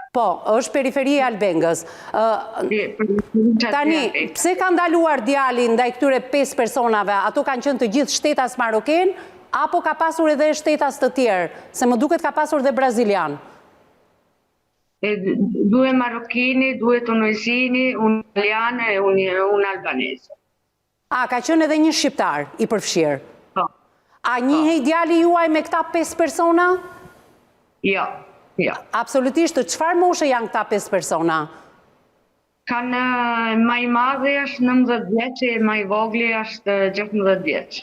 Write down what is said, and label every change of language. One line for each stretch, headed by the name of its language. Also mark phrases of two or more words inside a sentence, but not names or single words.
Albanian: Po, është periferi e Albengës. Tani, pse ka ndaluar djalin ndaj këtyre 5 personave? Ato kanë qenë të gjithë shtetas maroken, apo ka pasur edhe shtetas të tjerë? Se më duket ka pasur dhe brazilian. 2 marokini, 2 tunezini,
Italian: un italiane e un albanese.
Albanian: Ka qenë edhe një shqiptar i përfshirë? Po. A njihej djali juaj me këta 5 persona? Jo. Absolutisht, çfarë moshe janë këta 5 persona? Kanë më i madhi është 19 vjeç, më i vogli është 16 vjeç.